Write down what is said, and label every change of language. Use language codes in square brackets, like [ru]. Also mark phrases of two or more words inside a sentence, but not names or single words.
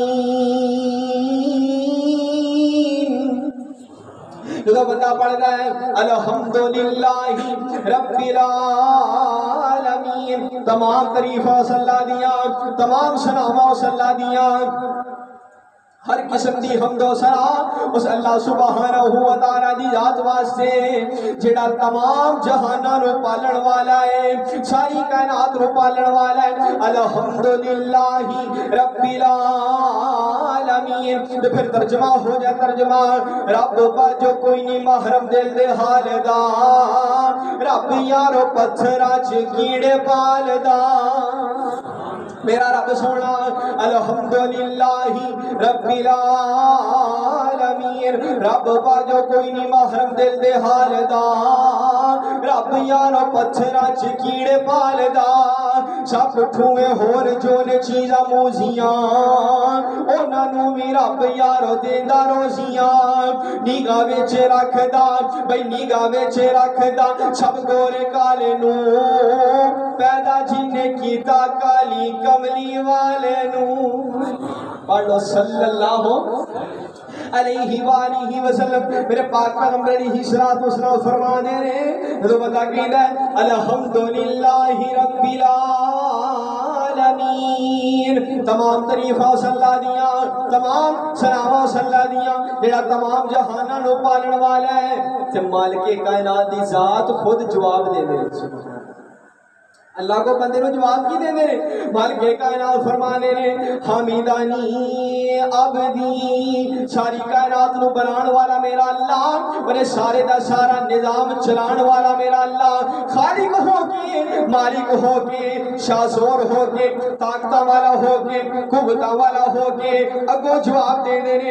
[ur] جو بندہ پڑھتا ہے [ar] الحمدللہ رب العالمین، [pa] تمام تعریفاں صلی اللہ دیاں، تمام ثناواں صلی اللہ دیاں، ہر قسم دی حمد و ثنا اس [ar] اللہ سبحانہ و تعالی [pa] دی ذات واسطے جڑا تمام جہاناں نو پالن والا ہے، ساری کائنات نو پالن والا ہے. [ar] الحمدللہ رب العالمین. [pa] تو پھر ترجمہ ہو جائے ترجمہ رب با جو کوئی نہیں محرم دل دے حال دا، رب یارو پتھراں چ کیڑے پال دا. میرا رب سونا [ar] الحمدللہ رب العالمین، [pa] رب با جو کوئی نہیں محرم دل دے حال دا، رب یارو پتھراں چ کیڑے پال دا. سب ٹھوئے ہور جو نے چیزاں موزیاں انہاں نو بھی رب یارو دیندا روزیاں. نگاہ وچ رکھدا بھئی نگاہ وچ رکھدا سب گورے کالے نو، پیدا جن نے کیتا کالی کملی والے نو. [ar] پڑھو صلی اللہ علیہ وآلہ وسلم. [pa] میرے پاک پیغمبر [ar] علیہ الصلوۃ والسلام [pa] فرما دے رہے [ur] جو بندہ کہتا ہے [ar] الحمدللہ رب العالمین، [pa] تمام تعریفاں صلی اللہ دیاں، تمام ثناواں صلی اللہ دیاں، جڑا تمام جہاناں نو پالن والا ہے تے مالک کائنات دی ذات خود جواب دے دے. اللہ کو بندے نو جواب کی دے دے. مالک کائنات فرمانے نے [ar] حمیدانی عبدی، [pa] ساری کائنات نو بنان والا میرا اللہ، بڑے سارے دا سارا نظام چلان والا میرا اللہ، خالق ہو کے مالک ہو کے شاذور ہو کے طاقت والا ہو کے قوت والا ہو کے اگو جواب دے دے نے.